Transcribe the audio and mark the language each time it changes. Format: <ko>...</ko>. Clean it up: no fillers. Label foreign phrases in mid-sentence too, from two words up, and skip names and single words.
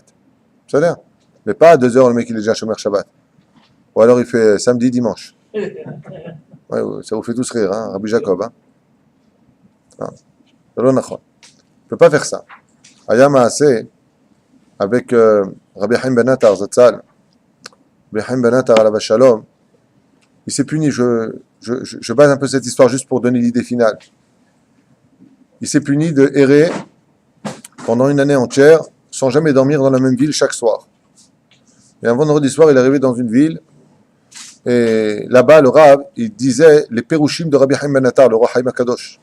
<fr>Salaire? Mais pas à 2 heures, le mec il est déjà</fr> <he>שומר שבת.</he> <fr>Ou alors il fait samedi, dimanche. Ouais, ça vous fait tous rire, hein, Rabbi Jacob. Hein. On ne peut pas faire ça.</fr> <he>היה מעשה, avec Rabbi Haim Ben Attar, Zatzal, Rabbi Haim Ben Attar, עליו שלום,</he> <fr>il s'est puni. Je base un peu cette histoire juste pour donner l'idée finale. Il s'est puni de errer pendant 1 année entière sans jamais dormir dans la même ville chaque soir. Et un vendredi soir, il est arrivé dans une ville. Et là-bas, le Rav, il disait les Pérouchim de Rabbi Haim Ben Attar, le roi Haïm HaKadosh.</fr>